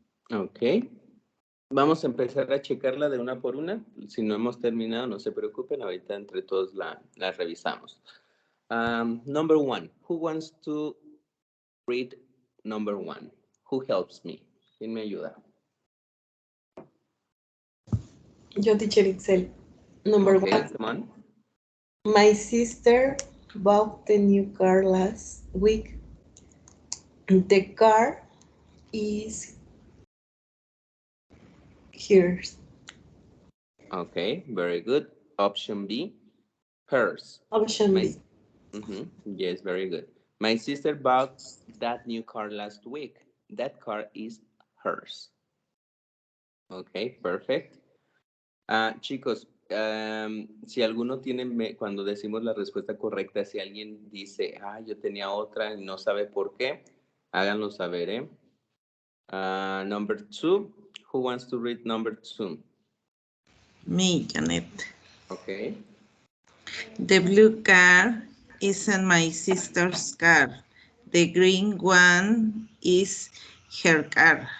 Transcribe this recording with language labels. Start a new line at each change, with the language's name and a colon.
English: Ok.
Spanish: Vamos a empezar a checarla de una por una. Si no hemos terminado, no se preocupen. Ahorita entre todos la revisamos.
English: Number one. Who wants to read number one? Who helps me?
Spanish: ¿Quién me ayuda? Yo,
English: teacher Excel. Number Okay, one. come on. My sister bought the new car last week. The car is hers. Okay, very good. Option B, hers. Option My, B. Yes, very good. My sister bought that new car last week. That car is hers. Okay, perfect.
Spanish: Chicos, si alguno tiene, cuando decimos la respuesta correcta, si alguien dice, yo tenía otra y no sabe por qué, háganlo saber, ¿eh?
English: Number two, who wants to read number two? Me, Janet. Okay. The blue car isn't my sister's car. The green one is her car.